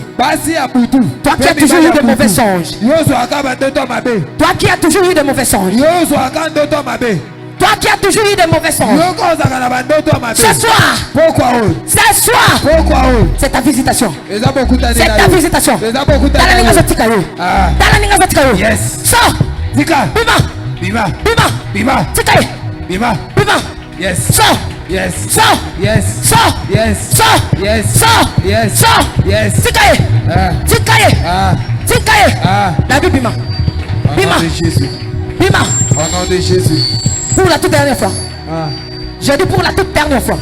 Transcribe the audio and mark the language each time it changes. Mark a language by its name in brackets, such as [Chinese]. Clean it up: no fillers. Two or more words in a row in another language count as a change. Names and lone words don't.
[French] Toi qui as toujours eu de mauvais songes. Toi qui as toujours eu de mauvais songes. Toi qui as toujours eu de mauvais songes. Ce soir. C'est ta visitation. C'est ta visitation. Yes. Sors. Bima. Tikaye. Bima. Yes. Sors. Yes. Sors. Yes. Sors. Yes. Sors. Yes. Sors. Yes. Sors. Yes. Tikaye. La Bible Bima. Au nom de Jésus. Bima. Au nom de Jésus. Pour la toute dernière fois. J'ai dit pour la toute dernière fois.